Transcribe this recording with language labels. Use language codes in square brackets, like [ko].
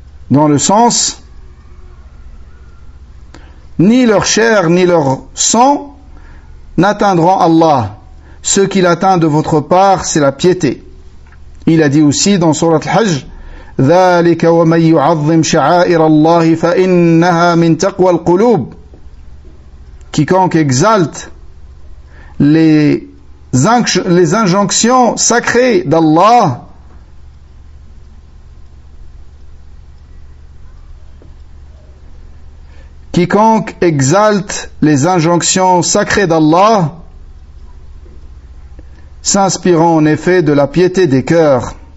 [fr] Dans le sens, ni leur chair ni leur sang n'atteindront Allah. Ce qu'il atteint de votre part, c'est la piété. Il a dit aussi dans Surat Al-Hajj, [ar] ذَلِكَ وَمَنْ يُعَظِّمْ شَعَائِرَ اللَّهِ فَإِنَّهَا مِنْ تَقْوَى الْقُلُوبِ. [fr] Quiconque exalte les injonctions sacrées d'Allah, quiconque exalte les injonctions sacrées d'Allah, s'inspirant en effet de la piété des cœurs.